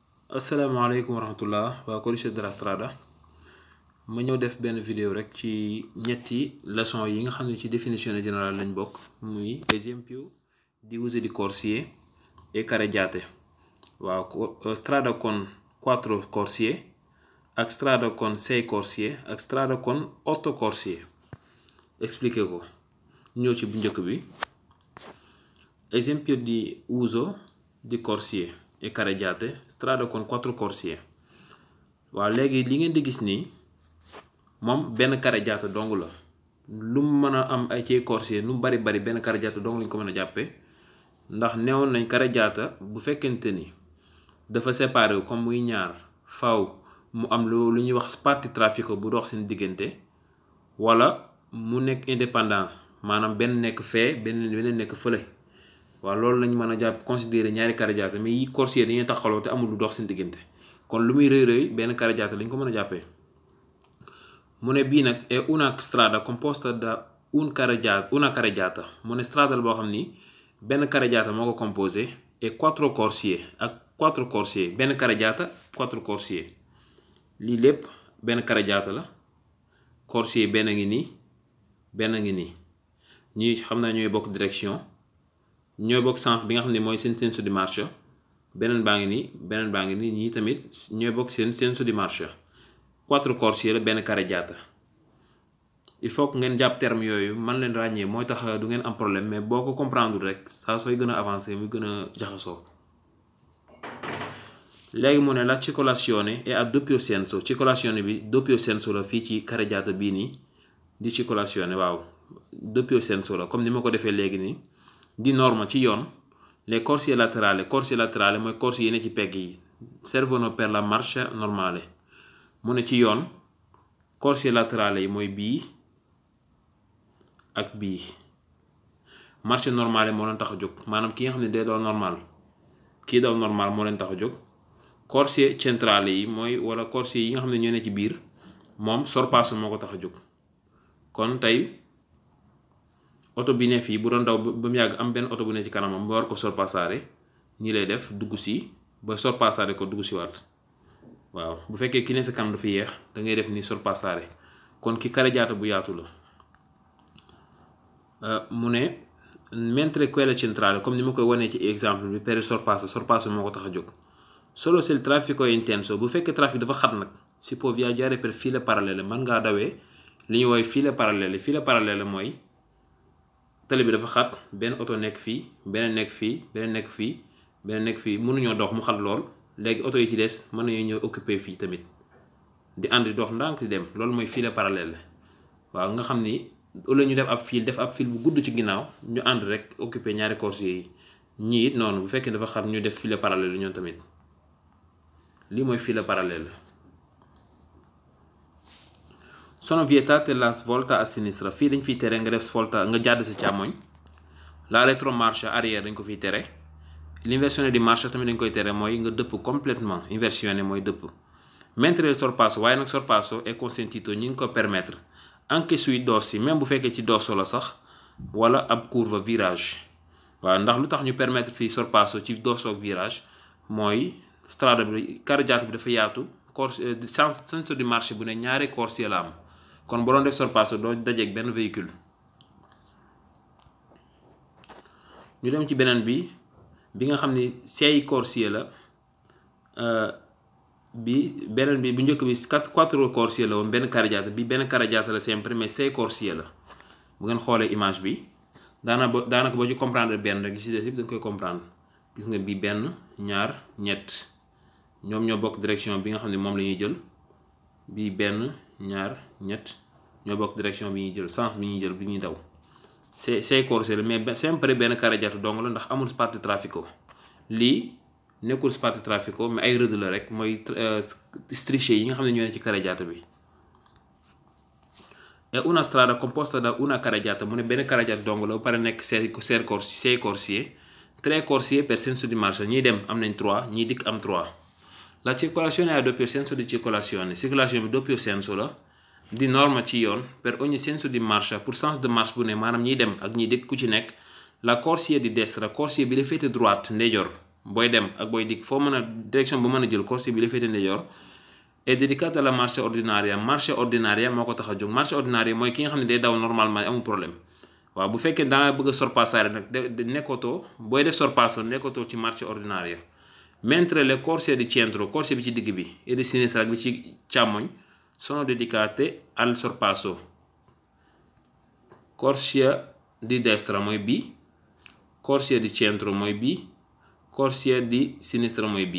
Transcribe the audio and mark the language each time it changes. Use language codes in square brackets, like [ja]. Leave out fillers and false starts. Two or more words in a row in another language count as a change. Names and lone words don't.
[ar] السلام عليكم ورحمة الله [wo] waa Codice della Strada ma ñëw def benn vidéo rek ci ñetti leçon yi nga xam ne ci [fr] définition générale [wo] lañ bokk muy [it] esempio di uso di corsie e carreggiate [wo] waaw [it] strada con 4 corsie [wo] ak [it] strada con 6 corsie [wo] ak [it] strada con 8 corsie [wo] expliqué ko ñëw ci bu njëkk bi [it] esempio di uso di corsie e carreggiate strada con 4 corsie [wo] waaw léegi li ngeen di gis nii moom benn carreggiata dong la lu mu mën a am ay ci corsie lu mu bari benn carreggiata dong lañ ko mën a jàppee ndax neewoon nañ carreggiata bu fekkente ni dafa séparé wu comme muy ñaar faaw mu am lu ñuy wax spartitraffico bu dox seen diggante wala mu nekk indépendant maanaam benn nekk fee beneen nekk fële waaw loolu lañ mën a jàpp considérer ñaari carreggiata mais yi corsie dañuy taxaloo te amul lu dox seen diggante kon lu muy rëy benn carreggiata lañ ko mën a jàppee mu ne bii nag [it] è una strada composta da una carreggiata [wo] mu ne strada boo xam ni benn carreggiata moo ko [fr] composé et [wo] 4 corsie ak 4 corsie benn carreggiata 4 corsie lii lépp benn carreggiata la corsie benn ngi nii ñii xam naa ñooy bokk direction ñooy bokk sens bi nga xam ne mooy seen [it] senso di marcia [wo] beneen baa ngi nii ñii tamit ñooy bokk seen [it] senso di marcia [wo] 4 corsie la benn carreggiata [fr] il faut que [wo] ngeen jàpp terme yooyu man leen ràññee mooy tax du ngeen am problème mais boo ko comprendre rek saa sooy gën a avancer muy gën a jaxasoo léegi mu ne [it] la circolazione è a doppio senso [wo] circolazione bi [it] doppio senso [wo] la fii ci carreggiata bii nii [it] di circolazione [wo] waaw [it] doppio senso [wo] la comme ni ma ko defee léegi nii [it] di norma [wo] ci yoon [it] les corsie laterali [wo] mooy corsie yi ne ci pegg yi [it] servono per la marcia normale [wo] mu ne ci yoon [it] corsie laterali [wo] yi mooy bii ak bii [it] marcia normale [wo] moo leen tax a jóg maanaam ki nga xam ne day daw normal kii daw normal moo leen tax a jóg [it] corsie centrale [wo] yi mooy wala corsie yi nga xam ne ñoo ne ci biir moom sorpasso moo ko tax a jóg kon tey oto bi ne fii bu doon daw ba mu yàgg am benn oto bu ne ci kanamam ba war ko sorpassare ñi lay def dugg si ba sorpassare ko dugg si waat waaw bu fekkee ki ne sa kanam dafa yéex da ngay def ni sorpassare kon ki carreggiata bu yaatu la mu ne [it] mentre quella centrale [wo] comme ni ma koy wanee ci exemple bi [it] per il sorpasso [wo] moo ko tax a jóg [it] solo se il traffico è intenso [wo] bu fekkee trafic dafa xat nag [it] si può viaggiare per file parallele [wo] mën ngaa dawee li ñuy woowee [it] file parallele [wo] mooy tali bi dafa xat benn oto nekk fii beneen nekk fii mënuñoo dox mu xat lool léegi oto yi ci des mën nañoo ñëw occuper fii tamit di ànd di dox ndànk di dem loolu mooy [fr] file parallèle [wo] waaw nga xam ni wala ñu def ab fil bu gudd ci ginnaaw ñu ànd rek occuper ñaari corsie yi ñii it noonu bu fekkee dafa xat ñu def [fr] file parallèle [wo] ñoom tamit lii mooy [fr] file parallèle [it] sono vietate la svolta a sinistra [wo] fii dañ fiy tere nga def svolta nga jàdd sa càmmoñ [it] la retromarcia [wo] arrière dañ ko fiy tere [it] l'inversione di marcia [wo] tamit dañ koy tere mooy nga dëpp complètement inversione mooy dëpp [it] mentre il sorpasso [wo] waaye nag [it] sorpasso è consentito [wo] ñi ngi ko permettre [it] anche sui dossi [wo] même bu fekkee ci dosso la sax wala ab curva virage waaw ndax lu tax ñu permettre fii sorpasso ci dosso ak virage mooy strada bi carreggiata bi dafa yaatu [it] senso di marcia [wo] bu ne ñaari corsie la am kon bu doon def sorpasso doo dajeeg benn véhicule ñu dem ci beneen bi nga xam ni 6 corsie la beneen bi bu njëkk bi 4 corsie la woon benn carreggiata la sempre mais 6 corsie la bu ngeen xoolee image bi daanaka boo ci comprendre benn rek ci des yëpp da nga koy comprendre gis nga bi benn ñaar ñett ñoom ñoo bokk direction bi nga xam ne moom la ñuy jël bi benn ñaar ñett ñoo bokk direction bi ñuy jël sens bi ñuy jël bi ñuy daw c'est corsie la mais sempre benn carreggiata dong la ndax amul spartitraffico lii nekkul spartitraffico mais ay rëdd la rek mooy strisce yi nga xam ne ñoo ne ci carreggiata bi [it] è una strada composta da una carreggiata [wo] mu ne benn carreggiata dong la ba pare nekk 6 corsie 3 corsie [it] per senso di marcia [wo] ñiy dem am nañ 3 ñiy dikk am 3 [it] la circolazione è a doppio senso [wo] di circolazione bi [it] doppio senso [wo] la [it] di norma [wo] ci yoon [it] per ogni senso di marcia [fr] pour sens de marche [wo] bu ne maanaam ñiy dem ak ñiy dikk ku ci nekk la [it] corsie di destra [wo] corsie bi la féete droite ndeyjoor booy dem ak booy dikk foo mën a direction bu mën a jël corsier bi la féete ndeyjoor [fr] est dédicace à la marche ordinaria [wo] moo ko tax a jóg. [fr] Marche ordinaria [wo] mooy ki nga xam ne day daw normalement amul problème waaw bu fekkee dangaa bëgg a sorpassare nag de nekkatoo booy def sorpasso nekkatoo ci [fr] marche ordinaria. [it] Mentre le corsie di centro corsie [wo] bi ci digg bi [it] et di sinistra [wo] ak bi ci càmmoñ [it] sono dedicate al sorpasso. Corsia di destra [wo] mooy bii, [it] corsia di centro [wo] mooy bii, [it] corsia di sinistra [wo] mooy bii.